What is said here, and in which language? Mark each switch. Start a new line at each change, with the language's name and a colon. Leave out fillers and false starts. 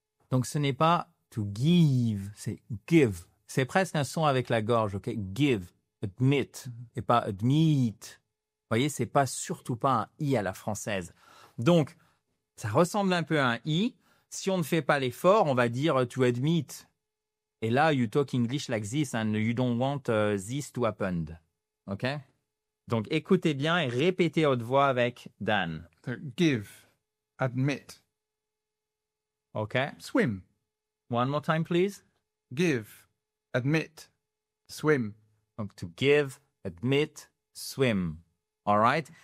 French: Donc, ce n'est pas to give, c'est give. C'est presque un son avec la gorge, OK? Give, admit, et pas admit. Vous voyez, c'est pas surtout pas un I à la française. Donc, ça ressemble un peu à un I. Si on ne fait pas l'effort, on va dire to admit. Et là,
English: you talk English like this and you don't want this to happen. OK?
French: Donc, écoutez bien et répétez à haute voix avec Dan.
English: So give, admit, OK? swim. One more time, please. Give, admit, swim.
French: Donc,
English: to give, admit, swim. All right?